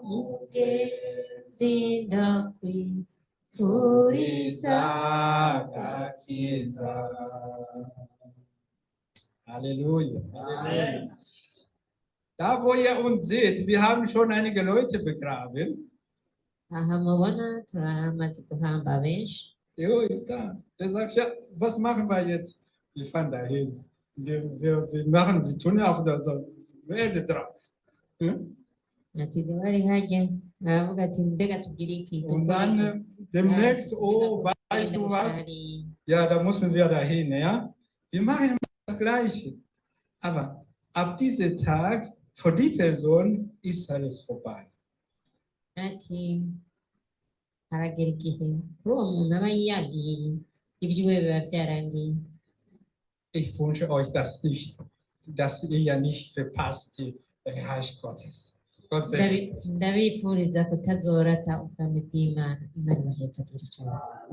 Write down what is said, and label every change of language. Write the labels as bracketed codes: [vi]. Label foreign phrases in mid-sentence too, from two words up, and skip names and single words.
[rn] mugenzi ndakwifuriza agakiza. [de] Halleluja, Halleluja. Da, wo ihr uns seht, wir haben schon einige Leute begraben. [rn] aha mubona turamaze guhamba benshi. [de] Jo, ist da. Der sagt, ja, was machen wir jetzt? Wir fahren dahin. Wir tun ja auch da Erde drauf. Hm? [rn] Ati bari hajya aravuga ati mbega tugire iki [de] Und dann demnächst, oh, weißt du was? Ja, da müssen wir dahin, ja? Wir machen immer das Gleiche. Aber ab diesem Tag, für die Person, ist alles vorbei. [rn] ati haragera igihe kuri uwo muntu aba yagiye ibyiwe biba byarangiye. [de] Ich wünsche euch das nicht, dass ihr ja nicht verpasst die Reich Gottes. Gott sei Dank. [rn] Ndabifuriza kutazorata ubwami bw'Imana. Imana ibahetse kuri cyane.